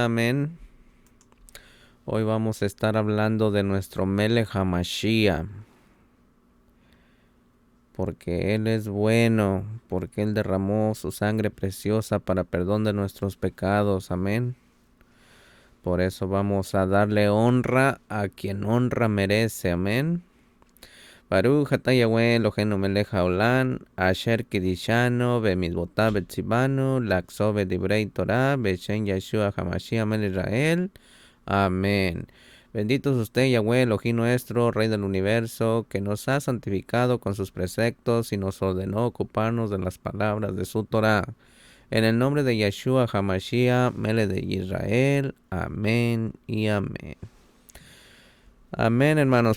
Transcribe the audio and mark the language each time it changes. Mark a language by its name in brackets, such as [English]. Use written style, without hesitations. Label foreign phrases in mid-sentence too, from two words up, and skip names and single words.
[Spanish] Amén. Hoy vamos a estar hablando de nuestro [Hebrew] מלך המשיח. [Spanish] Porque Él es bueno, porque Él derramó su sangre preciosa para perdón de nuestros pecados. Amén. Por eso vamos a darle honra a quien honra merece. Amén. [Hebrew] ברוך אתה יהוה אלוהינו מלך העולם, אשר קידשנו במצוותיו וציוונו, לעסוק בדברי תורה, בשם ישוע המשיח מלך ישראל. [Spanish] Amén. Bendito es usted, Yahweh, Elohim nuestro, Rey del universo, que nos ha santificado con sus preceptos y nos ordenó ocuparnos de las palabras de su Torah. En el nombre de [Hebrew] ישוע המשיח, [Spanish] melech de Israel. Amén y amén. Amén, hermanos.